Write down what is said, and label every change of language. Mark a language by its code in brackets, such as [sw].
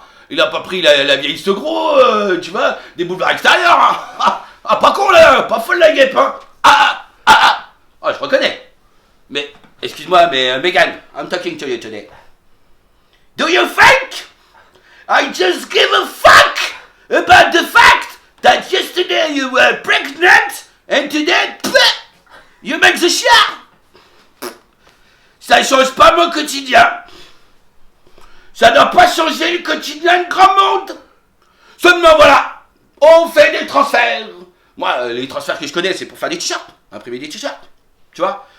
[fr] Il a pas pris la vieille Segros, tu vois, des boulevards extérieurs, hein. Ah, pas con là, pas folle la guêpe, hein. Ah, je reconnais. Mais, excuse-moi, mais [en] Meghan, I'm talking to you today. Do you think I just give a fuck about the fact that yesterday you were pregnant and today, you make the shit? [fr] Ça change pas mon quotidien. Ça doit pas changer le quotidien de grand monde. Seulement voilà, on fait des transferts. Moi, les transferts que je connais, c'est pour faire des t-shirts, imprimer des t-shirts, tu vois.